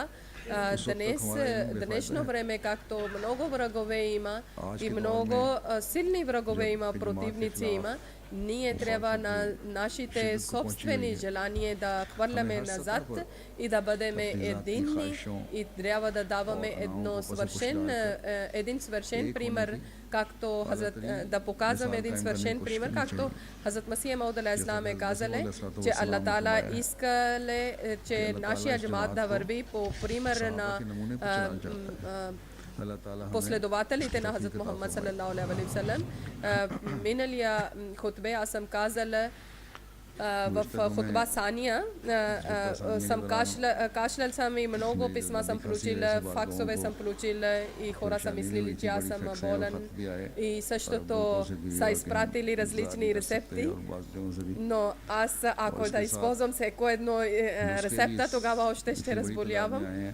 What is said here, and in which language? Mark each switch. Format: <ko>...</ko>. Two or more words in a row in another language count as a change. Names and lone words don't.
<bg>Днешно време, както много врагове има и много силни врагове има, противници има, ние трябва на нашите собствени желания да хвърляме назад и да бъдем единни и трябва да даваме един свършен пример, както да показваме един свършен пример, както Хазрат Масих Мауд</bg> <ar>عليه السلام</ar> <bg>е казале, че Аллах Таала искале, че нашия джамаат да върви по пример на последователите на Хазрат Мухаммад</bg> <ar>صلى الله عليه وسلم.</ar> <bg>Миналия хутбе аз съм казала в</bg> <ar>خطبة ثانية,</ar> <bg>съм кашлял съм и много писма съм получила, факсове съм получила и хора са мислили, че аз съм болен и същото са изпратили различни рецепти, но аз ако да използвам всеко едно рецепта, тогава още ще разболявам.</bg>